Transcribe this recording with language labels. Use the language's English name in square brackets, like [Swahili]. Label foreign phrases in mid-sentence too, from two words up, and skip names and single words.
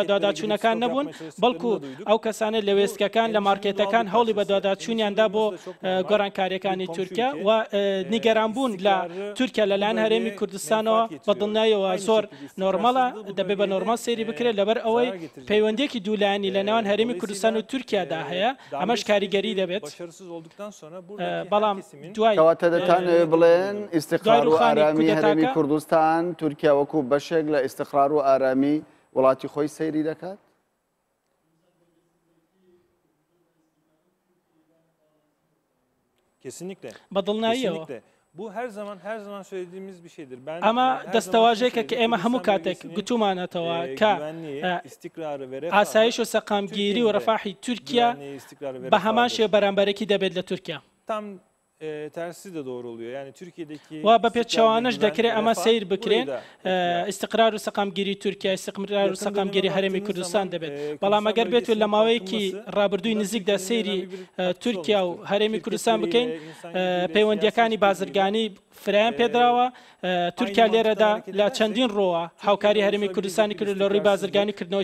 [Central Kurdish] دواداچوونەکان نەبوون بەڵکو ئەو کەسانە لە وێستگەکان لە مارکێتەکان هەوڵی بە دواداچوونیاندا بۆ گۆڕانکاریەکانی تورکیا و نیگەران بوون لە تورکیا لەلایەن هەرێمی کوردستانەوە بە دڵنیاییەوە زۆر نۆرمەڵە دەبێت بە نۆرمەڵ سەیری بکرێت لەبەر ئەوەی پەیوەندێکی دوولایانی لە نێوان هەرێمی کوردستان و تورکیادا هەیە ئەمەش کاریگەری دەبێت بەڵام دوای دەتانەوێت بڵێن ئیستیقرار و ئارامی هەرێمی کوردستان تورکیا وەکو بەشێک لە ئیستیقرار و ئارامی وڵاتی خۆی سەیری دەکات؟ [Turkish] Kesinlikle. [Central Kurdish] بەدڵناییەوە. [Turkish] Bu her zaman söylediğimiz bir şeydir. [Central Kurdish] ئەمە دەستەواژێکە کە ئێمە هەموو کاتێک گوتومانەتەوە کە ئاسایش و سەقامگیری و ڕەفاحی تورکیا بە هەمان شێوە بەرامبەرێکی دەبێت لە تورکیا. [Turkish] tersi de doğru oluyor. Yani Türkiye'deki [Central Kurdish] و بە پێچەوانش دەکرێت ئەمە سیر بکرێن ئیستیقرار و سەقامگیری تورکیا ئیستیقرار و سەقامگیری هەرێمی کوردستان دەبێت بەڵام ئەگەر بێت لە ماوەیەکی ڕابردووی نزیکدا سەیری تورکیا و هەرێمی کوردستان بکەین پەیوەندیەکانی بازرگانی فرایان پێدراوە تورکیا لێرەدا لە چەندین ڕۆوە هاوکاری هەرێمی کوردستانی کرد لە ڕووی بازرگانیکردنەوەی